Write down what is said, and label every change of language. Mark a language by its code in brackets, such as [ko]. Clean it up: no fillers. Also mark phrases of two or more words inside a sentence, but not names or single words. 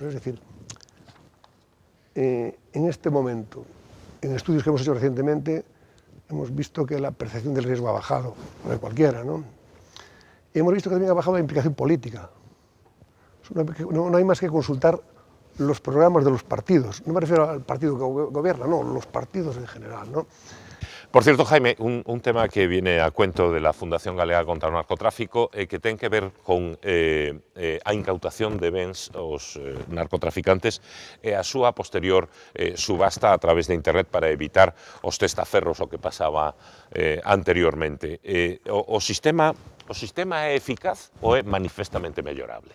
[es] Es decir, en este momento, en estudios que hemos hecho recientemente, hemos visto que la percepción del riesgo ha bajado, no de cualquiera, ¿no? Y hemos visto que también ha bajado la implicación política. No hay más que consultar los programas de los partidos. No me refiero al partido que gobierna, no, los partidos en general, ¿no? Por cierto, Jaime, un tema que viene a cuento de la [gl] Fundación Galega contra o Narcotráfico que ten que ver con a incautación de bens aos narcotraficantes e a súa posterior subasta a través de internet para evitar os testaferros o que pasaba anteriormente. O sistema é eficaz ou é manifestamente mellorable?